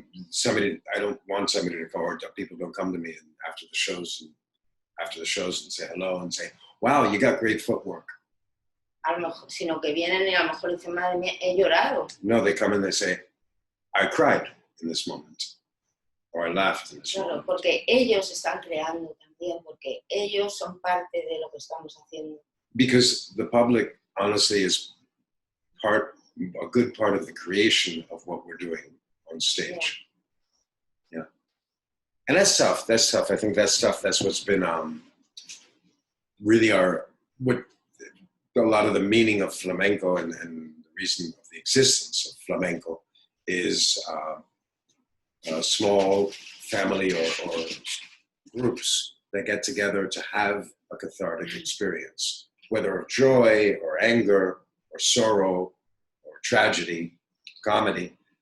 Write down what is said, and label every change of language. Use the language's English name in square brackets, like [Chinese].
[English] Somebody, I don't want somebody to come, or people don't come to me after the shows and say hello and say, wow, you got great footwork. [Spanish] A lo mejor, sino que vienen y a lo mejor dicen, madre mía, he llorado. [English] No, they come and they say, I cried in this moment, or I laughed in this moment. [Spanish] Porque ellos están creando también, porque ellos son parte de lo que estamos haciendo. [English] Because the public, honestly, is a good part of the creation of what we're doing on stage. Yeah. And that's tough. I think that's what's been really a lot of the meaning of flamenco and the reason of the existence of flamenco is a small family or groups that get together to have a cathartic experience, whether of joy or anger or sorrow or tragedy, comedy.